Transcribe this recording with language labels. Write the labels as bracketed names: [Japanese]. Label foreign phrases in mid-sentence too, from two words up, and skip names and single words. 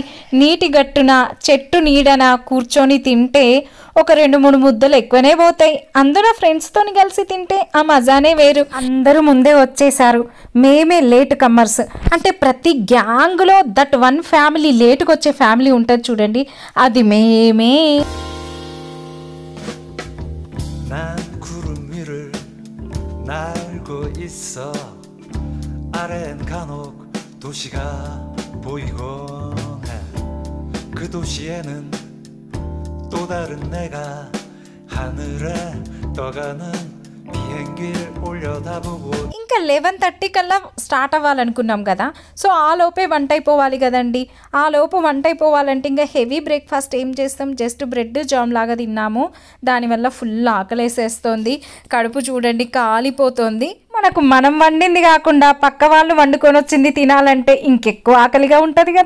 [Telugu] నీటి గట్టున చెట్టు నీడన కూర్చొని తింటే ఒక 2-3 ముద్దలు ఎక్కువనే పోతాయి. అందరూ ఫ్రెండ్స్తోని కలిసి తింటే ఆ మజానే వేరు. అందరూ ముందే వచ్చేసారు, మేమే [English] late comers. [Telugu] అంటే ప్రతి గ్యాంగ్లో [English] that one family, [Telugu] లేటుకు వచ్చే ఫ్యామిలీ ఉంటుంది చూడండి, అది మేమే. [Korean] 날고 있어 아래엔 간혹 도시가 보이곤 해. 그 도시에는 또 다른 내가 하늘에 떠가는 비 비행기를 올려다보고 [Telugu] ఇంకా 11:30 కల్లా స్టార్ట్ అవ్వాలనుకున్నాం కదా. సో ఆ లోపే వంట అయిపోవాలి కదండి. ఆ లోపు వంట అయిపోవాలంటే ఇంకా [English] heavy breakfast [Telugu] ఏం చేస్తాం, [English] just bread jam [Telugu] లాగా తిన్నాము. దానివల్ల ఫుల్ ఆకలేసేస్తోంది. కడుపు చూడండి కాలిపోతుంది. మనకు మనం వండింది కాకుండా పక్క వాళ్ళు వండుకొని వచ్చింది తినాలంటే ఇంకెక్కువ ఆకలిగా ఉంటుంది కదా.